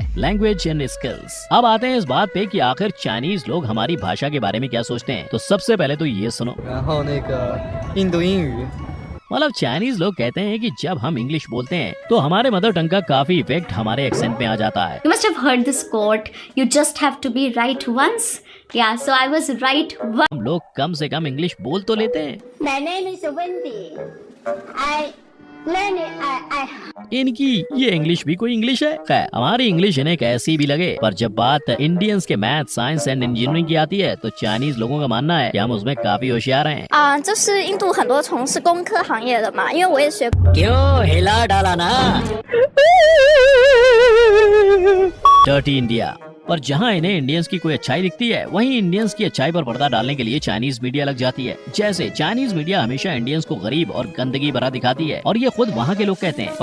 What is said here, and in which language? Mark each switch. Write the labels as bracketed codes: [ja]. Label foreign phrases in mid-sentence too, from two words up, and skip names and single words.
[en] language and skills. [hi] अब आते हैं इस बात पे कि आखिर चाइनीज लोग हमारी भाषा के बारे में क्या सोचते हैं। तो सबसे पहले तो ये सुनो। मतलब चाइनीज लोग कहते हैं कि जब हम इंग्लिश बोलते हैं तो हमारे [en] mother tongue [hi] का काफी इफेक्ट हमारे एक्सेंट में आ जाता है। [en] You must have heard this quote, you just have to be right once. Yeah, so I was right once. [hi] हम लोग कम से कम इंग्लिश बोल तो लेते हैं। [en] My name is Wendy. [hi] इनकी ये इंग्लिश भी कोई इंग्लिश है? खैर, हमारी इंग्लिश इन्हें कैसी भी लगे, पर जब बात इंडियंस के [en] math, science and engineering [hi] की आती है तो चाइनीज लोगों का मानना है कि हम उसमें काफी होशियार हैं। [zh] 这是印度很多从事工科行业的嘛，因为我也学。 [hi] क्यों हिला डाला ना। [en] dirty India. [hi] और जहां इन्हें इंडियंस की कोई अच्छाई दिखती है, वहीं इंडियंस की अच्छाई पर पर्दा डालने के लिए [en] Chinese media [hi] लग जाती है। जैसे [en] Chinese media [hi] हमेशा इंडियंस को गरीब और गंदगी भरा दिखाती है, और ये खुद वहां के लोग कहते हैं।